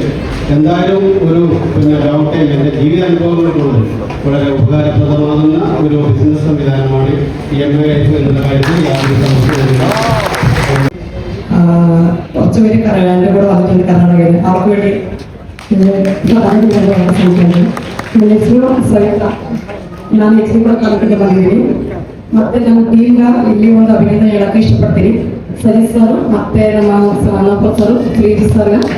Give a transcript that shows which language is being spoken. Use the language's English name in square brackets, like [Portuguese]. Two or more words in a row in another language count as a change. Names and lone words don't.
[Malayalam] എന്തായാലും ഒരു [English] long time [Malayalam] എൻ്റെ ജീവിതാനുഭവങ്ങൾ കൊണ്ട് വളരെ ഉപകാരപ്രദമാകുന്ന ഒരു ബിസിനസ് സംവിധാനമാണ് EMI എന്നുള്ള കാര്യത്തിൽ യാതൊരു സംശയമില്ല. കുറച്ചുപേര് എൻ്റെ കൂടെ വന്നിട്ടുണ്ട് കർണാടകയിൽ. അവർക്ക് വേണ്ടി [Kannada] ನಾನು ಹೆಸರು ಕೂಡ ಕಲ್ಪಿಗೆ ಬಂದಿದ್ದೀನಿ. ಮತ್ತೆ ನಮ್ಮ ಟೀಮ್ಗ ಇಲ್ಲಿ ಒಂದು ಅಭಿನಂದನೆ ಹೇಳಕ್ಕೆ ಇಷ್ಟಪಡ್ತೀನಿ. ಸರಿ ಸರ್, ಮತ್ತೆ ನಮ್ಮ ಅಣ್ಣಪ್ಪ ಸರ್, ಪ್ರೀತಿ ಸರ್.